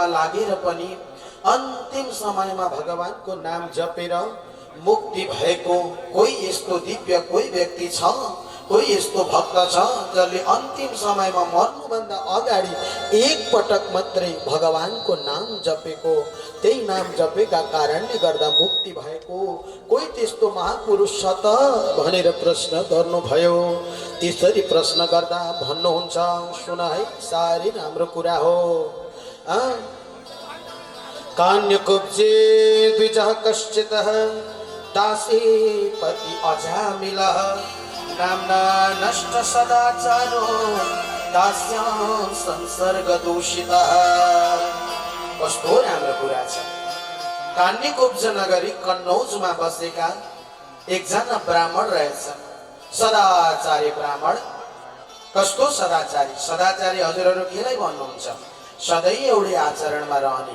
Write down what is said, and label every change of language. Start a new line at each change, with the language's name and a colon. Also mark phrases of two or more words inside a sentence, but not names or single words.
Nepali: लागेर पनि अन्तिम समयमा भगवानको नाम जपेर मुक्ति भएको कोही यस्तो दिव्य कोही व्यक्ति छ कोही यस्तो भक्त छ जसले अन्तिम समयमा मर्नुभन्दा अगाडि एक पटक मात्रै भगवानको नाम जपेको त्यही नाम जपेका कारणले गर्दा मुक्ति भएको कोही त्यस्तो महापुरुष छ त भनेर प्रश्न गर्नुभयो। त्यसरी प्रश्न गर्दा भन्नुहुन्छ सुन है साह्रै राम्रो कुरा हो।
Sanskrit: कान्यकुब्जे द्विजः कश्चितः दासी पति अजामिलः नाम्ना नष्ट सदाचारो दास्यां संसर्ग दूषितः।
Nepali: कस्तो राम्रो कुरा छ। कान्यकुब्ज नगरी कन्नौजमा बसेका एकजना ब्राह्मण रहेछन् सदाचारी ब्राह्मण। कस्तो सदाचारी सदाचारी हजुरहरू केलाई भन्नुहुन्छ सधैँ एउटै आचरणमा रहने।